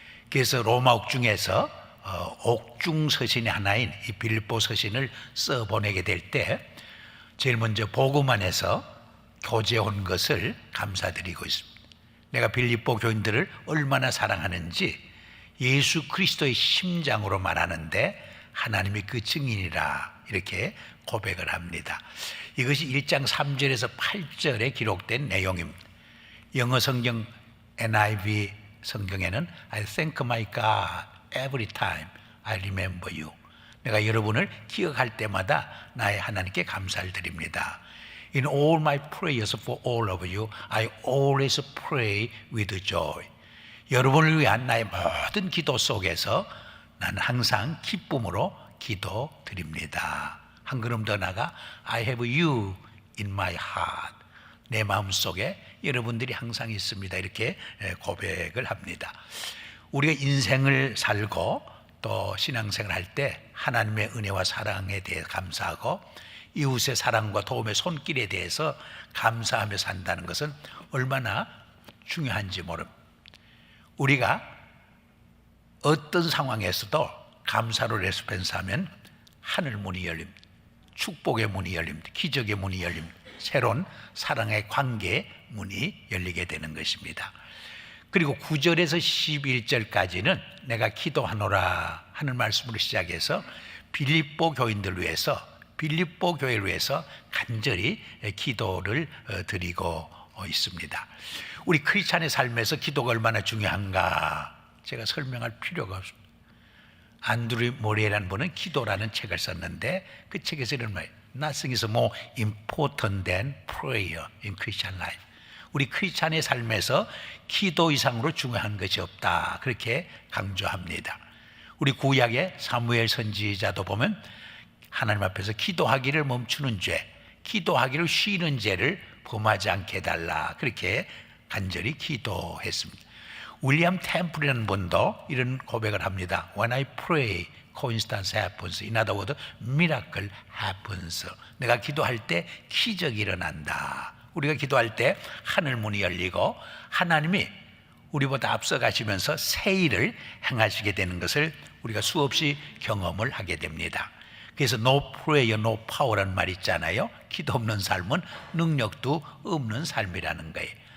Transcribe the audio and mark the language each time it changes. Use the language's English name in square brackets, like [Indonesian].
[Korean] 그래서 로마 옥중에서 옥중 서신의 하나인 이 빌립보 서신을 써 보내게 될 때 제일 먼저 보고만해서 교제해 온 것을 감사드리고 있습니다. 내가 빌립보 교인들을 얼마나 사랑하는지 예수 그리스도의 심장으로 말하는데 하나님이 그 증인이라 이렇게 고백을 합니다. 이것이 1장 3절에서 8절에 기록된 내용입니다. 영어 성경 NIV 성경에는 [English] I thank my God every time I remember you. [Korean] 내가 여러분을 기억할 때마다 나의 하나님께 감사를 드립니다. [English] In all my prayers for all of you, I always pray with joy. [Korean] 여러분을 위한 나의 모든 기도 속에서 나는 항상 기쁨으로 기도드립니다. 한 걸음 더 나가 [English] I have you in my heart. [Korean] 내 마음속에 여러분들이 항상 있습니다. 이렇게 고백을 합니다. 우리가 인생을 살고 또 신앙생활 할 때 하나님의 은혜와 사랑에 대해 감사하고 이웃의 사랑과 도움의 손길에 대해서 감사하며 산다는 것은 얼마나 중요한지 모릅니다. 우리가 어떤 상황에서도 감사로 레스폰스하면 하늘 문이 열립니다. 축복의 문이 열립니다. 기적의 문이 열립니다. 새로운 사랑의 관계의 문이 열리게 되는 것입니다. 그리고 9절에서 11절까지는 내가 기도하노라 하는 말씀으로 시작해서 빌립보 교인들을 위해서 빌립보 교회를 위해서 간절히 기도를 드리고 있습니다. 우리 크리스찬의 삶에서 기도가 얼마나 중요한가 제가 설명할 필요가 없습니다. 안드루 모리에라는 분은 기도라는 책을 썼는데 그 책에서 이런 말이에요. [English] Nothing is more important than prayer in Christian life. [Korean] 우리 크리스찬의 삶에서 기도 이상으로 중요한 것이 없다 그렇게 강조합니다. 우리 구약의 사무엘 선지자도 보면 하나님 앞에서 기도하기를 멈추는 죄, 기도하기를 쉬는 죄를 범하지 않게 해달라 그렇게 간절히 기도했습니다. 윌리엄 템플이라는 분도 이런 고백을 합니다. [English] When I pray, coincidence happens. In other words, miracle happens. [Korean] 내가 기도할 때 기적이 일어난다. 우리가 기도할 때 하늘 문이 열리고 하나님이 우리보다 앞서가시면서 새 일을 행하시게 되는 것을 우리가 수없이 경험을 하게 됩니다. 그래서 [English] no prayer, no power [Korean] 라는 말이 있잖아요. 기도 없는 삶은 능력도 없는 삶이라는 거예요.